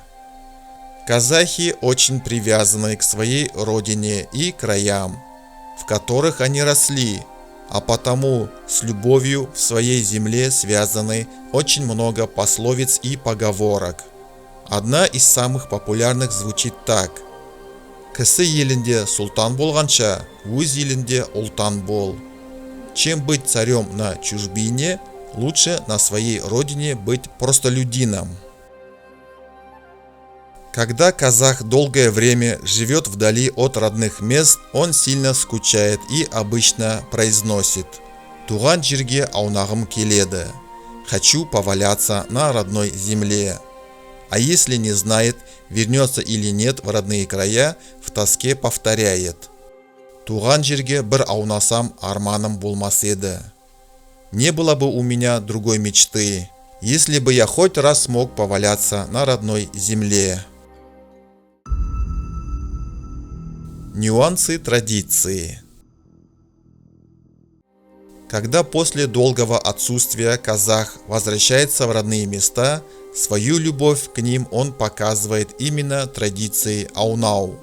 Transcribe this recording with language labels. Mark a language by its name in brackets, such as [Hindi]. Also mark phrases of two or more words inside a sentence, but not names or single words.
[Russian] Казахи очень привязаны к своей родине и краям, в которых они росли, а потому с любовью в своей земле связаны очень много пословиц и поговорок. Одна из самых популярных звучит так: [Kazakh] «Кісі елінде султан болғанша, өз елінде ұлтан бол». [Russian] Чем быть царем на чужбине, лучше на своей родине быть простолюдином. Когда казах долгое время живет вдали от родных мест, он сильно скучает и обычно произносит: [Kazakh] «Туған жерге аунағым келеді», [Russian] «хочу поваляться на родной земле». А если не знает, вернется или нет в родные края, в тоске повторяет: [Kazakh] «Туған жерге бір аунасам арманым болмас еді». [Russian] Не было бы у меня другой мечты, если бы я хоть раз смог поваляться на родной земле. Нюансы традиции. Когда после долгого отсутствия казах возвращается в родные места, свою любовь к ним он показывает именно традицией аунау.